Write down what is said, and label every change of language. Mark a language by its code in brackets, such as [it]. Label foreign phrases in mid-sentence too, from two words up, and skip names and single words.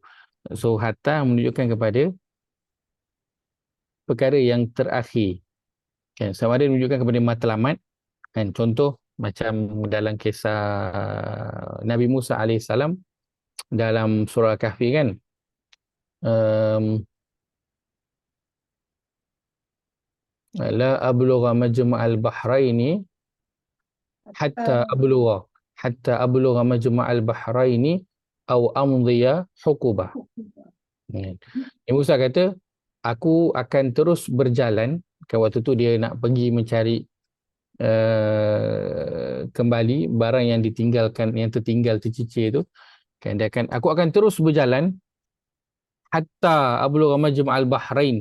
[ms] So hatta menunjukkan kepada perkara yang terakhir. Kan, sama ada menunjukkan kepada matlamat. Kan, contoh macam dalam kisah Nabi Musa AS dalam surah Kahfi kan. [ar] لا أبلغ مجمع البحرين حتى أبلغ مجمع البحرين أو أمضي حقبا. [ms] Nabi Musa kata, aku akan terus berjalan. Kan waktu tu dia nak pergi mencari kembali barang yang ditinggalkan, yang tercicir tu. Kan dia akan, aku akan terus berjalan [ar] حتى أبلغ مجمع البحرين.